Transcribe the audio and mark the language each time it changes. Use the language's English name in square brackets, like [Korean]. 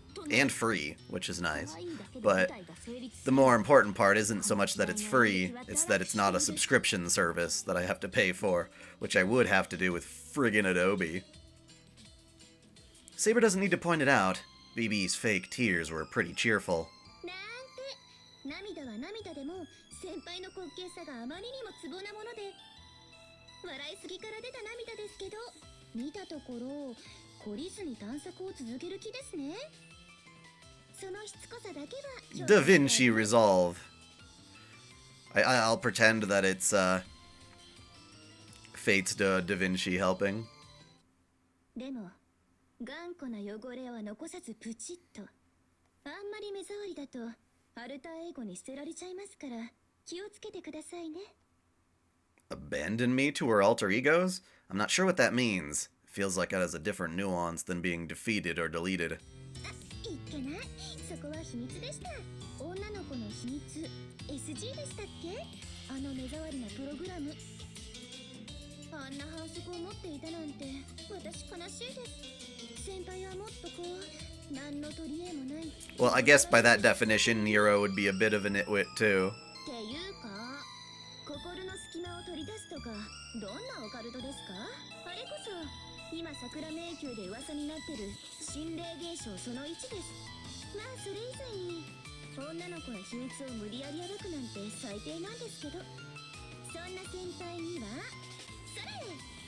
[English] And free, which is nice. But the more important part isn't so much that it's free, it's that it's not a subscription service that I have to pay for, which I would have to do with friggin' Adobe. Saber doesn't need to point it out. BB's fake tears were pretty cheerful. [Japanese] なんて、涙は涙でも先輩の滑稽さがあまりにもツボなもので、笑いすぎから出た涙ですけど、見たところ懲りずに探索を続ける気ですね。そのしつこさだけは [English] DaVinci Resolve. I'll pretend that it's Fate's DaVinci helping. [Japanese] でも頑固な汚れは残さずプチッと。あんまり目障りだとアルターエゴに捨てられちゃいますから気をつけてくださいね。 [English] Abandon me to her alter egos? I'm not sure what that means. Feels like it has a different nuance than being defeated or deleted. [Japanese] いっけない、そこは秘密でした。女の子の秘密 SG でしたっけ、あの目障りなプログラム。あんな反則を持っていたなんて私悲しいです。先輩はもっとこう何の取り柄もない。 [English] Well, I guess by that definition, Nero would be a bit of a nitwit too. [Japanese] っていうか、心の隙間を取り出すとかどんなオカルトですか。あれこそ今桜迷宮で噂になってる心霊現象その1です。まあそれ以前に女の子の秘密を無理やり暴くなんて最低なんですけど、そんな先輩にはそれ。